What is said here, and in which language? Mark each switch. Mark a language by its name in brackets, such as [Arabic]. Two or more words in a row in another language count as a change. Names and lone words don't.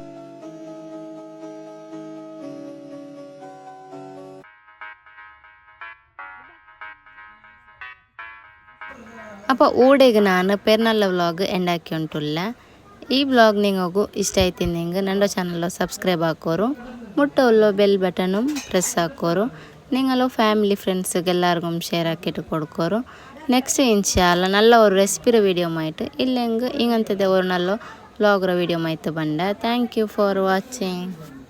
[Bench] അപ്പോൾ ഊടെಗೆ ನಾನು ಪೆರ್ನಾಲ್ [English] vlog end [Bench] ಹಾಕಿ ಉಂಟುಲ್ಲ. ಈ ವ್ಲಾಗ್ ನಿಮಗೂ ಇಷ್ಟ ಆಯ್ತಿಂದೆಂಗೆ ನನ್ನ [English] channel subscribe [Bench] ಹಾಕೋರು മുട്ട ഉള്ള [English] bell button press [Bench] ആക്കോറു. നിങ്ങളോ [English] family friends [Bench] എല്ലാവർക്കും ഷെയർ ആക്കിയിട്ട് കൊടുക്കോറു. നെക്സ്റ്റ് ഇൻഷാല്ല നല്ല ഒരു റെസിപ്പിയുടെ വീഡിയോ ആയിട്ട് ഇല്ലെങ്കിൽ ഇങ്ങനത്തെ ഒരു നല്ല [English] vlogger video [Bench] ആയിട്ട് ബണ്ട. [English] Thank you for watching.